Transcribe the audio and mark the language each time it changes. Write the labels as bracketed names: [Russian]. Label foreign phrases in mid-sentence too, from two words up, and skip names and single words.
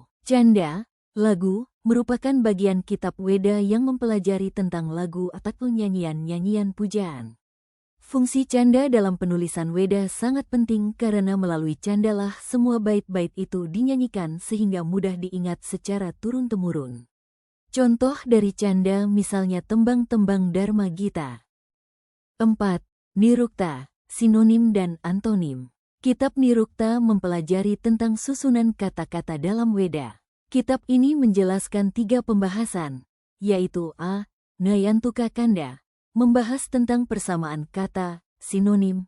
[Indonesian] Canda, lagu, merupakan bagian kitab Weda yang mempelajari tentang lagu atau nyanyian-nyanyian pujaan. Fungsi canda dalam penulisan Weda sangat penting karena melalui candalah semua bait-bait itu dinyanyikan sehingga mudah diingat secara turun-temurun. Contoh dari canda misalnya tembang-tembang Dharma Gita. 4. Nirukta, sinonim dan antonim. Kitab Nirukta mempelajari tentang susunan kata-kata dalam Weda. Kitab ini menjelaskan 3 pembahasan, yaitu A. Nayantuka Kanda, membahas tentang persamaan kata, sinonim.